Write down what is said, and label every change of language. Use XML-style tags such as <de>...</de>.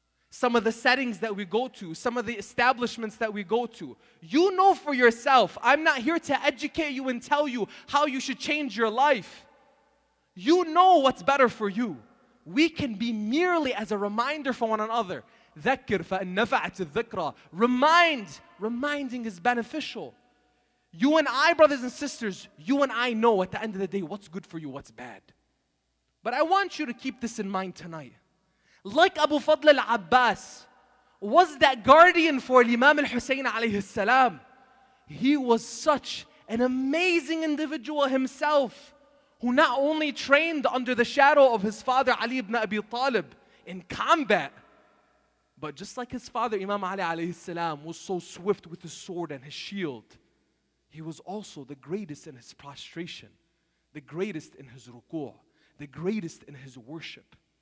<en>Some of the settings that we go to, some of the establishments that we go to. You know for yourself. I'm not here to educate you and tell you how you should change your life. You know what's better for you. We can be merely as a reminder for one another.</en> <ar>ذَكِّرْ فَإِنْ نَفَعَتِ الذِّكْرَى.</ar> <en>Reminding is beneficial. You and I, brothers and sisters, you and I know at the end of the day what's good for you, what's bad. But I want you to keep this in mind tonight. Like Abu Fadl al-Abbas was that guardian for Imam al-Hussein alayhi salam. He was such an amazing individual himself, who not only trained under the shadow of his father Ali ibn Abi Talib in combat, but just like his father Imam Ali alayhi salam was so swift with his sword and his shield, he was also the greatest in his prostration, the greatest in his ruku', the greatest in his worship.</en>